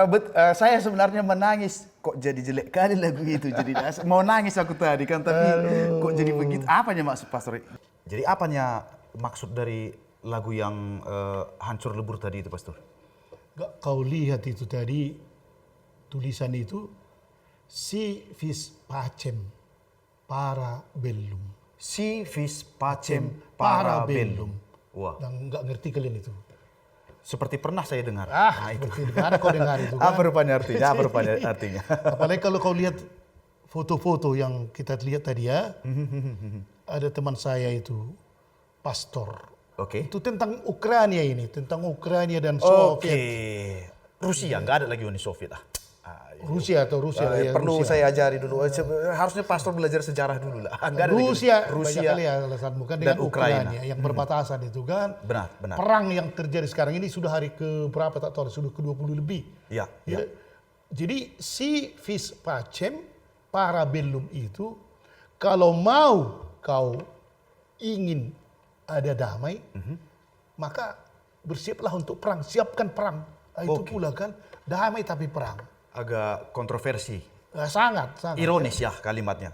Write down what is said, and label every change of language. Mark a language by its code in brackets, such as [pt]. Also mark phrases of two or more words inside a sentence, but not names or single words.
[id] Saya sebenarnya menangis kok jadi jelek kali lagu itu. Jadi mau nangis aku tadi kan tapi kok jadi begitu. Apanya maksud pastor? Jadi apanya maksud dari lagu yang hancur lebur tadi itu pastor? Gak kau lihat itu tadi tulisan itu [la] si vis pacem para bellum. Si vis pacem parabellum. [id] Wah, Dan nggak ngerti kalian itu. seperti pernah saya dengar. Seperti di mana kau dengar itu kan? Apa rupanya artinya? Apa rupanya artinya? Apalagi kalau kau lihat foto-foto yang kita lihat tadi ya. Ada teman saya itu, pastor. Oke. Itu tentang Ukraina ini, tentang Ukraina dan Oke. Soviet. Rusia, nggak ada lagi Uni Soviet ah. Rusia atau Rusia lah ya. Perlu Rusia. saya ajari dulu. Harusnya pastor belajar sejarah dulu lah. Nggak ada lagi Rusia, banyak Rusia kali ya alasan bukan dan dengan Ukraina. Ukraina yang berbatasan itu kan. Benar, benar. Perang yang terjadi sekarang ini sudah hari ke berapa tak tahu, sudah ke 20 lebih. Ya, Ya. Jadi [la] si vis pacem parabellum [id] itu kalau mau kau ingin ada damai, maka bersiaplah untuk perang, siapkan perang. Itu pula kan damai tapi perang. Agak kontroversi. Sangat. Ironis ya kalimatnya.